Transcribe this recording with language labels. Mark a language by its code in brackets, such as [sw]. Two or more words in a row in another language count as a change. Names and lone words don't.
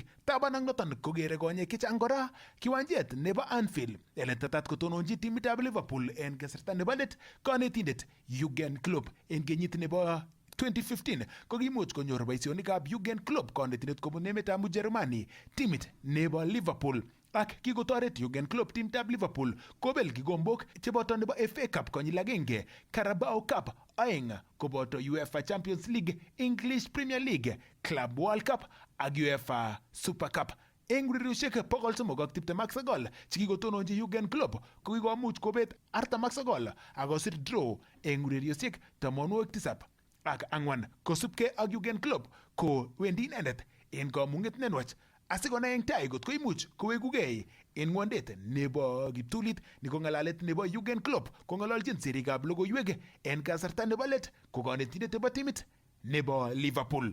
[kln] Taban ak noton kogere konyek chechang kora kiwanjet nebo Anfield ele tetat kotononji timitab Liverpool en kasarta nebo let kanetindet Jurgen Klopp en kenyit nebo 2015 kokimuch konyor boisionikab Jurgen Klopp kanetindet kobun emetab Ujerumani timit nebo Liverpool ak kikotoret Jurgen Klopp timitab Liverpool kobel kikombok cheboto nebo FA Cup konyil agenge, Carabao Cup aeng koboto UEFA Champions League, English Premier League, Club World Cup ak UEFA Super Cup. Eng ureriosiek 329 chekikotononji Jurgen Klopp kokikomuch kobet 49 ak kosir draw eng ureriosiek 74 ak 4 kosubkei ak Jurgen Klopp ko wendi inendet en kamung'et nenwach asikonai eng tai kot koimuch kowekugei en ng'wondet nebo kiptulit ni ko ng'alalet nebo Jurgen Klopp kong'ololjin sirikab logoiwek en kasarta nebo let ko kanetindet nebo timit nebo Liverpool.